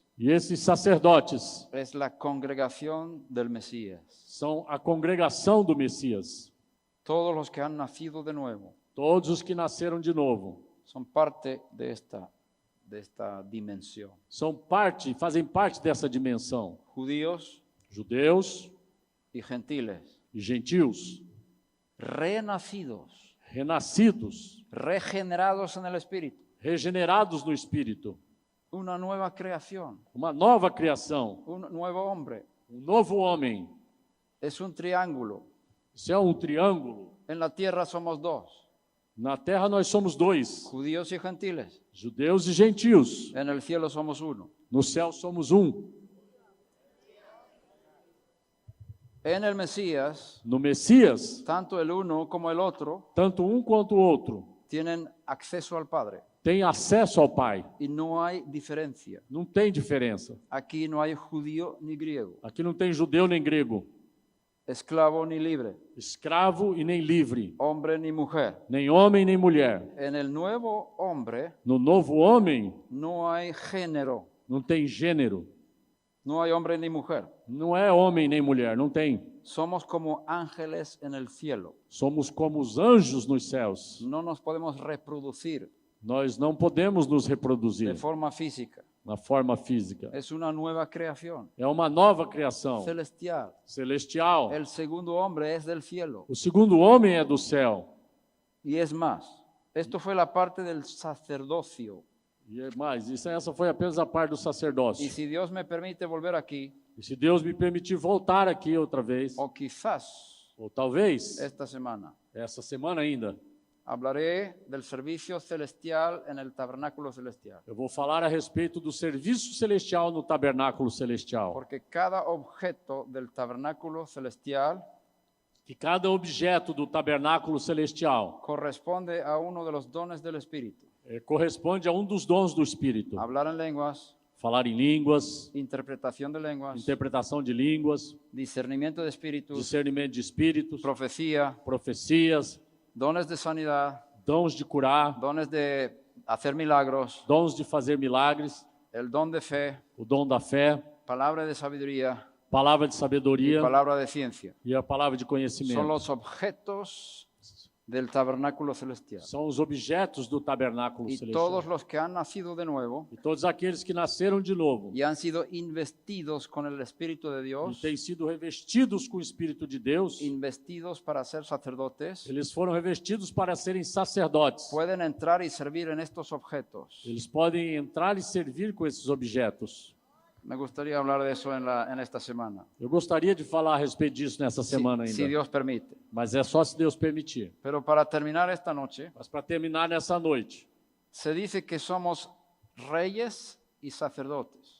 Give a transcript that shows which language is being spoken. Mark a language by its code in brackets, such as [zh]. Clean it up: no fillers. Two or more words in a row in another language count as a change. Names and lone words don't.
[pt] E esses sacerdotes [es] es la congregación del Mesías. [pt] são a congregação do Messias. [es] Todos los que han nacido de nuevo [pt] Todos os que nasceram de novo [es] son parte de esta dimensión. [pt] fazem parte dessa dimensão. [es] Judíos [pt] Judeus [es] y gentiles, [pt] e gentios, [es] renacidos, [pt] renascidos, [es] regenerados en el Espíritu, [pt] regenerados no Espírito. [es] una nueva creación, [pt] Uma nova criação, [es] un nuevo hombre. [pt] novo homem. [es] Es un triángulo. [pt] Isso é um triângulo. [es] En la tierra somos dos, [pt] Na terra nós somos dois, [es] judíos y gentiles. [pt] judeus e gentios. [es] En el cielo somos uno. [pt] No céu somos um. [es] En el Mesías, [pt] No Messias, [es] tanto el uno como el otro [pt] tanto um quanto o outro [es] tienen acceso al Padre [pt] têm acesso ao Pai. [es] y no hay diferencia. [pt] Não tem diferença. [es] Aquí no hay judío ni griego, [pt] Aqui não tem judeu nem grego, [es] esclavo ni libre, [pt] escravo e nem livre, [es] hombre ni mujer. [pt] nem homem nem mulher. [es] En el nuevo hombre [pt] No novo homem [es] no hay género, [pt] não tem gênero. [es] no hay hombre ni mujer. [pt] Não é homem nem mulher, não tem. [es] Somos como ángeles en el cielo. [pt] Somos como os anjos nos céus. [es] No nos podemos reproducir [pt] Nós não podemos nos [es] de [pt] reproduzir [es] forma física. [pt] na forma física. [es] Es una nueva creación [pt] É uma nova criação [es] celestial. [pt] celestial. [es] El segundo hombre es del cielo. [pt] O segundo homem é do céu. [es] Y es más, esto fue la parte del sacerdocio. [pt] E é mais, essa foi apenas a parte do sacerdócio. [es] Y si Dios me permite volver aquí, [pt] E se Deus me permitir voltar aqui outra vez, [es] o quizás [pt] ou talvez [es] esta semana, [pt] essa semana ainda, [es] hablaré del servicio celestial en el tabernáculo celestial. [pt] eu vou falar a respeito do serviço celestial no tabernáculo celestial. [es] Porque cada objeto del tabernáculo celestial [pt] Que cada objeto do tabernáculo celestial [es] corresponde a uno de los dones del Espíritu. [pt] corresponde a um dos dons do Espírito. [es] Hablar en lenguas, [pt] Falar em línguas, [es] interpretación de lenguas, [pt] interpretação de línguas, [es] discernimiento de espíritus, [pt] discernimento de espíritos, [es] profecía, [pt] profecias, [es] dones de sanidad, [pt] dons de curar, [es] dones de hacer milagros, [pt] dons de fazer milagres, [es] el don de fe, [pt] o dom da fé, [es] palabra de sabiduría [pt] palavra de [es] y [pt] sabedoria [es] palabra de ciencia. [pt] e a palavra de [es] Son [pt] conhecimento. [es] los objetos del tabernáculo celestial. [pt] São os objetos do tabernáculo [es] Y [pt] celestial. [es] todos los que han nacido de nuevo [pt] E todos aqueles que nasceram de novo [es] y han sido investidos con el Espíritu de [pt] e [es] Dios, [pt] têm sido revestidos com o Espírito de Deus, [es] investidos para ser sacerdotes, [pt] eles foram revestidos para serem sacerdotes. [es] pueden entrar y servir en estos objetos. [pt] Eles podem entrar e servir com esses objetos. [es] Me gustaría hablar de eso en esta semana, [pt] Eu gostaria de falar a respeito disso nessa semana [es] si [pt] ainda, [es] Dios permite. [pt] mas é só se Deus permitir. [es] Pero para terminar esta noche, [pt] Mas para terminar nessa noite, [es] se dice que somos reyes y sacerdotes.